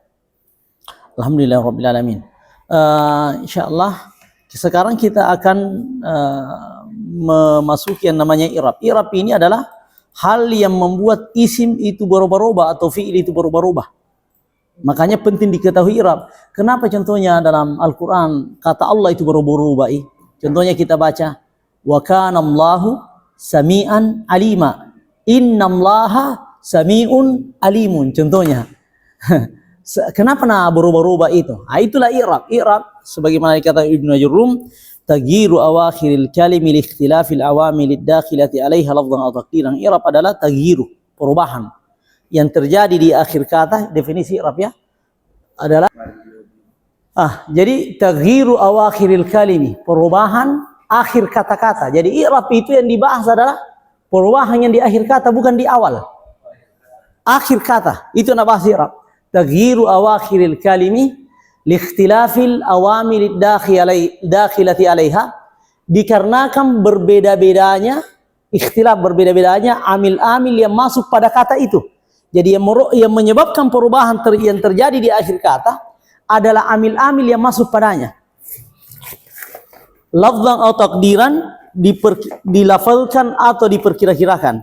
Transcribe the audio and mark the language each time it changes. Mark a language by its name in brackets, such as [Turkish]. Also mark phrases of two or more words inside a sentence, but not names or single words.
[Arabic] الحمد لله رب العالمين. [Indonesian] InsyaAllah sekarang kita akan memasuki yang namanya i'rab. I'rab ini adalah hal yang membuat isim itu berubah-ubah atau fi'il itu berubah-ubah. Makanya penting diketahui i'rab. Kenapa contohnya dalam Al-Quran kata Allah itu berubah-ubah? Contohnya kita baca [Arabic] وكان الله سميعا عليما. إن الله سميع عليم. [Indonesian] Contohnya kenapa berubah-ubah itu? Itulah i'rab. I'rab sebagaimana dikata Ibnu Ajurrum, [Arabic] تغيير أواخر الكلم لاختلاف العوامل الداخلة عليها لفظا أو تقديرا. [Indonesian] I'rab adalah tagyiru, perubahan yang terjadi di akhir kata. Definisi i'rab ya adalah jadi [Arabic] تغيير أواخر الكلم, [Indonesian] perubahan akhir kata-kata. Jadi i'rab itu yang dibahas adalah perubahan yang di akhir kata, bukan di awal. Akhir kata itu yang bahas i'rab. [Arabic] تغيير أواخر الكلم لاختلاف العوامل الداخلة عليها, [Indonesian] dikarenakan berbeda-bedanya ikhtilaf, berbeda-bedanya amil-amil yang masuk pada kata itu. Jadi yang menyebabkan perubahan yang terjadi di akhir kata adalah amil-amil yang masuk padanya. Lafzan atau takdiran, dilafalkan atau diperkira-kirakan.